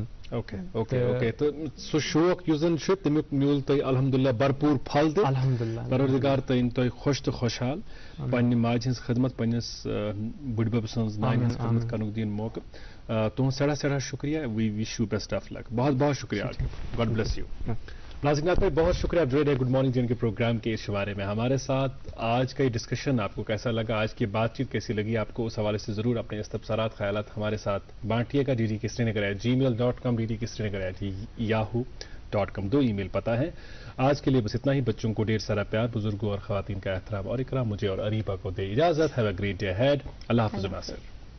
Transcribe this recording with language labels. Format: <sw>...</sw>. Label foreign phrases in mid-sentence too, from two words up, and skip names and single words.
<ks>تہٕ سُہ شوق یُس زن چھُ تمیُک میوٗل تۄہہِ الحمدُاللہ بھرپوٗر پھل تہِ الحمدُاللہ پروردگار تھٲیِن تۄہہِ خۄش تہٕ خۄشحال پننہِ ماجہِ ہٕنٛز خدمت پننِس بٕڈبب سٕنٛز نانہِ ہٕنٛز خدمت کرنُک دِیِن موقعہٕ تُہُنٛد سٮ۪ٹھاہ سٮ۪ٹھاہ شُکریہ</ks> <en>we wish you best of luck</en> <ks>بہت</ks> <ur>بہت شکریہ</ur> <en>God bless you</en> <ur>ناظرین آپ کا بہت شکریہ آپ جو رہے گڈ مارننگ جن کے پروگرام کے اس شمارے میں ہمارے ساتھ آج کا یہ ڈسکشن آپ کو کیسا لگا آج کی بات چیت کیسی لگی آپ کو اس حوالے سے ضرور اپنے استفسارات خیالات ہمارے ساتھ بانٹیے گا dd@gmail.com dd@yahoo.com 2 ای میل پتہ ہے آج کے لیے بس اتنا ہی بچوں کو ڈھیر سارا پیار بزرگوں اور خواتین کا احترام اور اکرام مجھے اور اریبہ کو دے اجازت</ur> <en>have a great day</en> <ur>ہیڈ اللہ حافظ ناصر</ur>